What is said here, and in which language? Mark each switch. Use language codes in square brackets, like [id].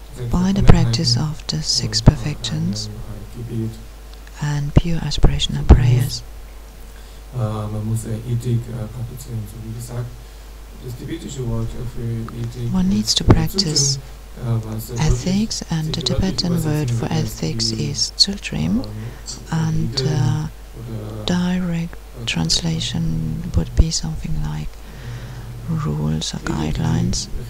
[en] by the practice of the six perfections and pure aspirational prayers. [de] Man muss Ethik praktizieren, so wie gesagt. Das tibetische Wort für Ethik [en] One needs to practice ethics, and the Tibetan word for ethics is Tsultrim, and direct translation would be something like rules or guidelines.